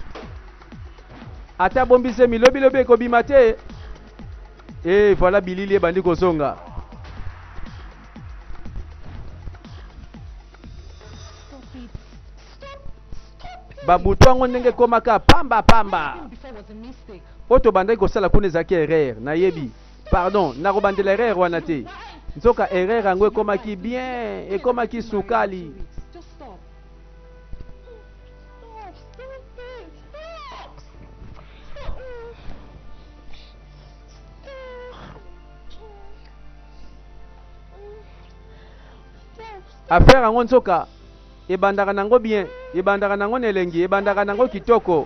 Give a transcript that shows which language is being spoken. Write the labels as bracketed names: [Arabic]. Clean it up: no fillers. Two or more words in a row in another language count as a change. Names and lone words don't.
[Lingala] Ata bombi zemi lobi ekobima te. [French] Et voilà [Lingala] bilili ebandi kozonga. Babutu yango ndenge komaka pamba pamba. [English] Before was a mistake. [Lingala] Oto bandai kosala kuna ezaki erreur nayebi. Pardon, nakobandela erreur wana te. Nzoka erreur yango ekomaki bien, ekomaki sukali. [English] Just stop. [Lingala] Affaire yango nzoka ebandaka nango bien, ebandaka nango nelengi, ebandaka nango kitoko.